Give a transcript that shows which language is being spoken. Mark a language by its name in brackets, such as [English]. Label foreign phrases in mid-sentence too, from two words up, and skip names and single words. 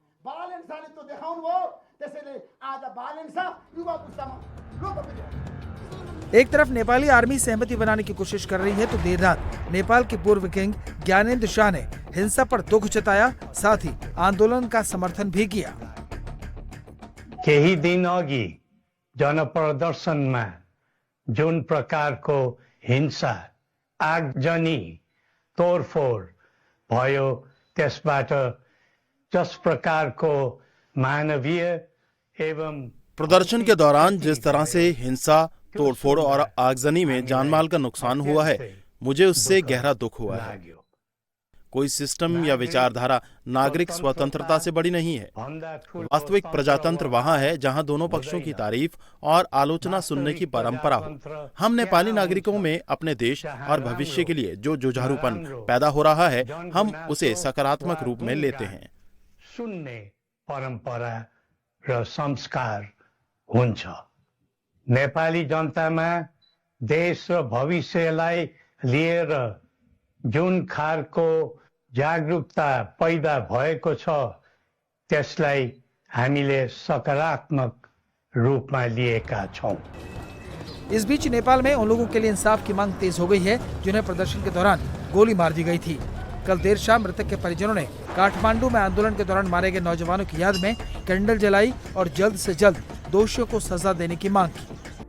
[Hindi] एक तरफ नेपाली आर्मी सहमति बनाने की कोशिश कर रही है, तो देर रात नेपाल के पूर्व किंग ज्ञानेन्द्र शाह ने हिंसा पर दुख जताया, साथ ही आंदोलन का समर्थन भी किया। [Nepali] केही दिन अघि जनप्रदर्शनमा जुन प्रकारको हिंसा, आगजनी, तोडफोड भयो, त्यसबाट जस प्रकारको मानवीय एवं [Hindi] प्रदर्शन के दौरान जिस तरह से हिंसा, तोड़फोड़ और आगजनी में जानमाल का नुकसान हुआ है, मुझे उससे गहरा दुख हुआ है। कोई सिस्टम या विचारधारा नागरिक स्वतंत्रता से बड़ी नहीं है। वास्तविक प्रजातंत्र वहां है जहां दोनों पक्षों की तारीफ और आलोचना सुनने की परंपरा हो। हम नेपाली नागरिकों में अपने देश और भविष्य के लिए जो जुझारूपन पैदा हो रहा है, हम उसे सकारात्मक रूप में लेते हैं। [Nepali] सुन्ने परम्परा र संस्कार हुन्छ। नेपाली जनतामा देश र भविष्यलाई लिएर जुन खालको जागरूकता पैदा भएको छ, त्यसलाई हामीले सकारात्मक रूपमा लिएका छौं। [Hindi] इस बीच नेपाल में उन लोगों के लिए इंसाफ की मांग तेज हो गई है जिन्हें प्रदर्शन के दौरान गोली मार दी गई थी। कल देर शाम मृतक के परिजनों ने काठमांडू में आंदोलन के दौरान मारे गए नौजवानों की याद में कैंडल जलाई और जल्द से जल्द दोषियों को सजा देने की मांग की।